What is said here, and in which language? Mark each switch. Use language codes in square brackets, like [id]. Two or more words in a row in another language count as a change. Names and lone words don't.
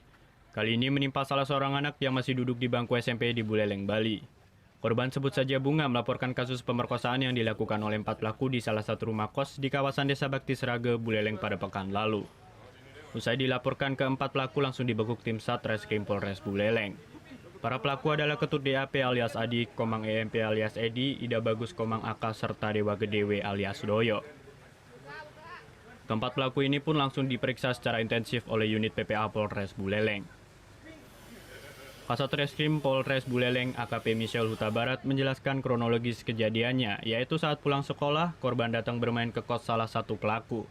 [id] Kali ini menimpa salah seorang anak yang masih duduk di bangku SMP di Buleleng, Bali. Korban sebut saja Bunga melaporkan kasus pemerkosaan yang dilakukan oleh 4 pelaku di salah satu rumah kos di kawasan Desa Bakti Srage, Buleleng pada pekan lalu. Usai dilaporkan ke 4 pelaku langsung dibekuk tim Satreskrim Polres Buleleng. Para pelaku adalah Ketut DAP alias Adi, Komang EMP alias Edi, Ida Bagus Komang AK, serta Dewa Gedewe alias Doyo. Keempat pelaku ini pun langsung diperiksa secara intensif oleh unit PPA Polres Buleleng. Kasat Reskrim Polres Buleleng AKP Michelle Huta Barat menjelaskan kronologis kejadiannya, yaitu saat pulang sekolah, korban datang bermain ke kos salah satu pelaku.